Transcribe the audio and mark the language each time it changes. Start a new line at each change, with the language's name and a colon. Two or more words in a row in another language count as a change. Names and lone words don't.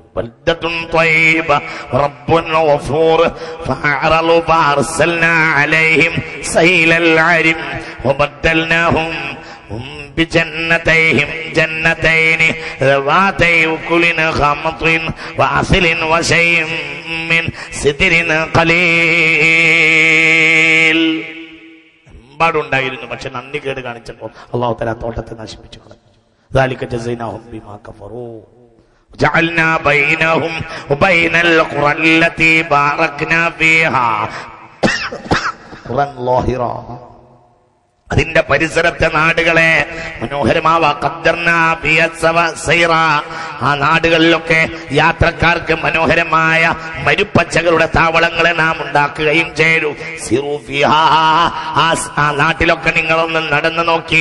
Arabic: بلدة طيبة ورب غفور فأعرضوا فأرسلنا عليهم سيل العرم وبدلناهم بجنتيهم جنتين ذواتي أكل خمط وأثل وشيء من سدر قليل.
Malayalam: ായിരുന്നു. പക്ഷെ നന്ദി കേട് കാണിച്ചപ്പോൾ അല്ലാഹു തആല തോട്ടത്തെ നശിപ്പിച്ചു കളഞ്ഞു.
Arabic: ذلك جزيناهم بما كفروا وجعلنا بينهم وبين القرى التي باركنا فيها قرى ظاهرا.
Malayalam: അതിന്റെ പരിസരത്തെ നാടുകളെ മനോഹരമാവാ. ആ നാടുകളിലൊക്കെ യാത്രക്കാർക്ക് മനോഹരമായ മരുപ്പച്ചകളുടെ താവളങ്ങളെ നാം ഉണ്ടാക്കുകയും ചെയ്തു. ആ നാട്ടിലൊക്കെ നിങ്ങളൊന്ന് നടന്നു നോക്കി.